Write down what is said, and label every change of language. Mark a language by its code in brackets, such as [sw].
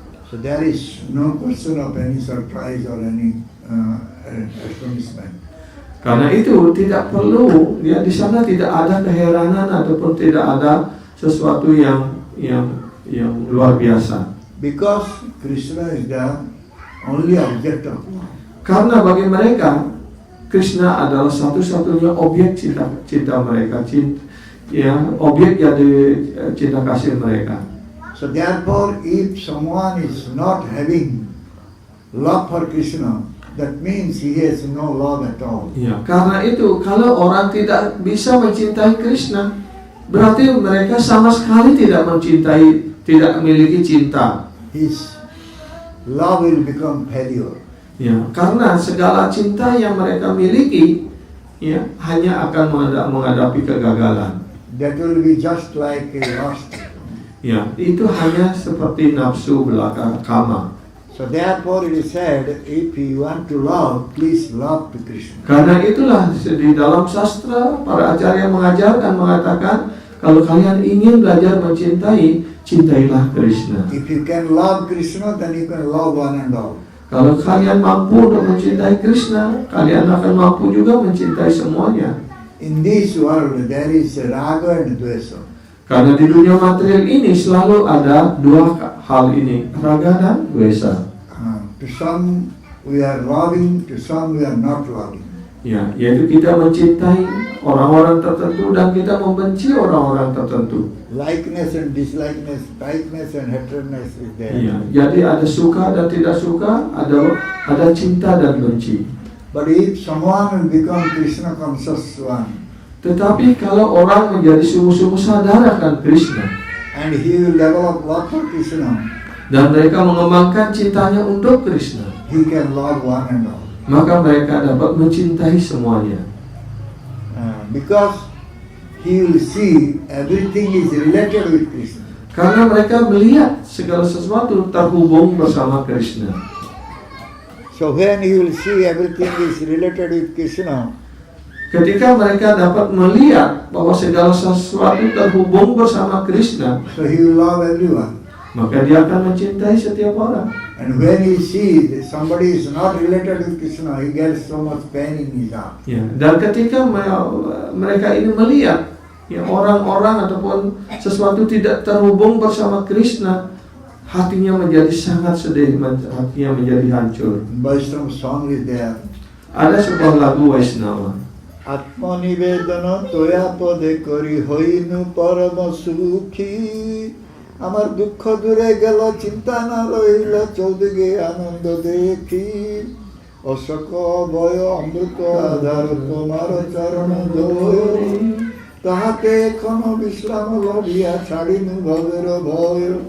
[en] So there is no question of any surprise or any astonishment. [id] Karena itu tidak perlu, ya, di sana tidak ada keheranan ataupun tidak ada sesuatu yang luar biasa. [en] Because Krishna is the only object of love. [id] Karena bagi mereka Krishna adalah satu-satunya objek cinta mereka, objek dari cinta kasih mereka. [en] So therefore, if someone is not having love for Krishna, that means he has no love at all. [id] Ya, karena itu kalau orang tidak bisa mencintai Krishna, berarti mereka sama sekali tidak mencintai, tidak memiliki cinta. [en] His love will become failure. [id] Ya, karena segala cinta yang mereka miliki, ya, hanya akan menghadapi kegagalan. [en] That will be just like a lust. [id] Ya, itu hanya seperti nafsu belaka kama. [en] So therefore, it is said, if you want to love, please love to Krishna. [id] Karena itulah di dalam sastra para ajarya mengajarkan mengatakan kalau kalian ingin belajar mencintai, cintailah Krishna. [en] If you can love Krishna, then you can love one and all. [id] Kalau kalian mampu untuk mencintai Krishna, kalian akan mampu juga mencintai semuanya. [en] In this world, there is raga and dvesa. [id] Karena di dunia material ini selalu ada dua hal ini, raga dan dvesa. [en] To some we are loving, to some we are not loving. [id] Ya, yaitu kita mencintai orang-orang tertentu dan kita membenci orang-orang tertentu. [en] Likeness and dislikeness, tightness and hatredness is there. [id] Ya, jadi ada suka dan tidak suka, ada cinta dan benci. [en] But if someone will become Krishna conscious one, [id] Tetapi kalau orang menjadi sungguh-sungguh sadar akan Krishna [en] and he will develop love for Krishna, [id] dan mereka mengembangkan cintanya untuk Krishna, [en] he can love one and all. [id] maka mereka dapat mencintai semuanya. [en] Because he will see everything is related with Krishna. [id] Karena mereka melihat segala sesuatu terhubung bersama Krishna. [en] So when he will see everything is related with Krishna, [id] Ketika mereka dapat melihat bahwa segala sesuatu terhubung bersama Krishna, [en] so he will love everyone. [id] maka dia akan mencintai setiap orang. [en] And when he sees that somebody is not related with Krishna, he gets so much pain in his heart. [id] Ya, dan ketika mereka ini melihat ya orang-orang ataupun sesuatu tidak terhubung bersama Krishna, hatinya menjadi sangat sedih, hatinya menjadi hancur. [en] Vaishnava song is there. [id] Ada sebuah lagu Vaishnava. [bn] Atma nivedana toya pade kori hoinu parama sukhi. আমার দুঃখ দূরে গেল চিন্তা না রইল চৌদিকে আনন্দ দেখি অশোক ভয় অমৃত আধার তোমার চরণ জয় তাহাতে এখন বিশ্রাম লভিয়া ছাড়িনু ভবের ভয়